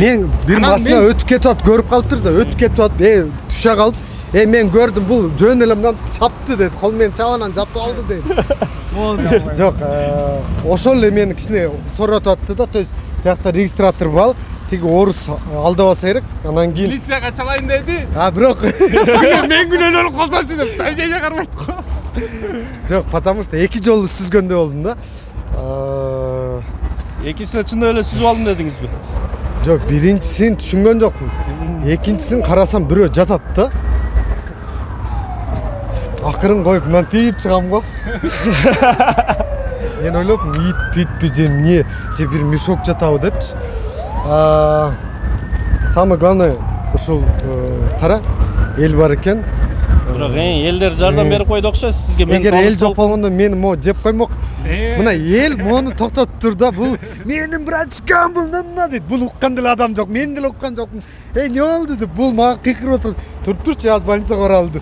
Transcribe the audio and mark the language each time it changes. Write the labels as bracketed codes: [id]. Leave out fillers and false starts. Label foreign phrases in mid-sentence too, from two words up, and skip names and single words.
[ky] Мен бир машина өтүп кетип атып көрүп калыптыр да, өтүп кетип атып, түшө калып, мен көрдүм бул жөн эле мындан чапты деди, кол менен чабанан жатып алды деди. Жок, ошол эле мени кичине соротуп атты да, [ru] то есть [ky] тиякта регистратор бар, тиги орус алдабаса керек, анан кийин Милицияга чалайын деди. Бирок Мен күнөөнө алып калсамчы деп сообщение кармайт го. жок, [ru] потому что [ky] эки жолу сүзгөндө болдум да. Экисине чындап эле сүзүп алдым дедиңизби? Жок, биринчисин түшүнгөн жокмун. Экинчисин карасам бирөө жатат да. Акырын коюп мындан тийип чыгам го. Мен ойлоп, ит же эмне, же бир мешок жатабы депчи. [ru] Самое главное, [ky] ушул кара эл бар экен. Бирок элдер жардам берип койду окшойт сизге. Эгер эл жок болгондо мени жеп коймок. Мына эл мону токтотуп тур да, бул менин братчикам бул мына дейт. Буну уккан деле адам жок, мен деле уккан жокмун. Не болду деп бул мага кыйкырып отуруп, туруп-турчу, аз больницага баралды.